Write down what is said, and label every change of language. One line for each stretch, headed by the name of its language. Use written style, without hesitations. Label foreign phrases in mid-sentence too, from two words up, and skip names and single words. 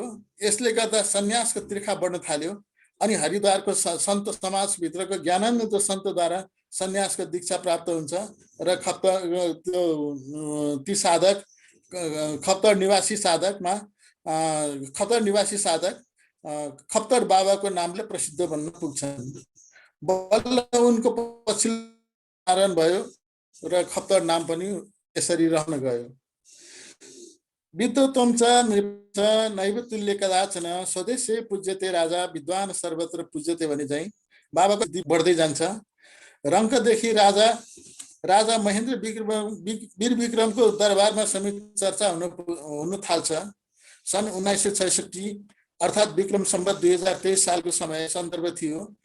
Nepali: यसले गर्दा सन्यासको तिर्खा बढ्न थाल्यो अनि हरिद्वारको सन्त समाजभित्रको ज्ञानानन्द सन्तद्वारा सन्यासको दीक्षा प्राप्त हुन्छ र खप्तड निवासी साधक खप्तड बाबाको नामले प्रसिद्ध बन्न पुग्छन्। बल्ल उनको पछिल्लो भयो र खप्तड नाम पनि यसरी रहन गयो।
Sanskrit: विद्वत्वं च नृप नैव तुल्य कदाचन स्वदेशे पूज्यते राजा विद्वान सर्वत्र पूज्यते
Nepali: भने चाहिँ बाबाको बढ्दै जान्छ। रङ्कदेखि राजा महेन्द्र वीर विक्रमको दरबारमा समेत चर्चा हुन थाल्छ। सन् 1966 अर्थात् विक्रम सम्वत 2023 सालको समय सन्दर्भ थियो।